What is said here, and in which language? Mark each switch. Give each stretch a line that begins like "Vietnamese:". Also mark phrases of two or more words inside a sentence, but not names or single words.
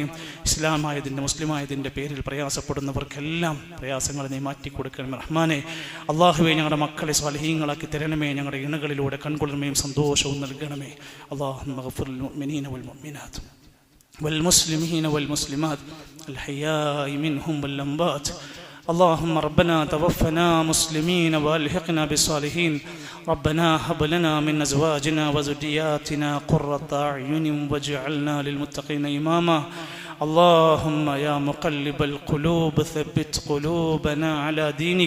Malayalam: ഇസ്ലാമായതിൻ്റെ മുസ്ലിമായതിൻ്റെ പേരിൽ പ്രയാസപ്പെടുന്നവർക്കെല്ലാം പ്രയാസങ്ങൾ നീ മാറ്റിക്കൊടുക്കണമേ റഹ്മാനെ. അള്ളാഹുവേ ഞങ്ങളുടെ മക്കളെ സ്വാലിഹീങ്ങളാക്കി തരണമേ. ഞങ്ങളുടെ ഇണകളിലൂടെ കൺകുളിർമയും സന്തോഷവും നൽകണമേ.
Arabic: اللهم اغفر للمؤمنين والمؤمنات والمسلمين والمسلمات الأحياء منهم والأموات. اللهم ربنا توفنا مسلمين والحقنا بالصالحين. ربنا هب لنا من ازواجنا وذرياتنا قرة اعين واجعلنا للمتقين اماما. اللهم يا مقلب القلوب ثبت قلوبنا على دينك.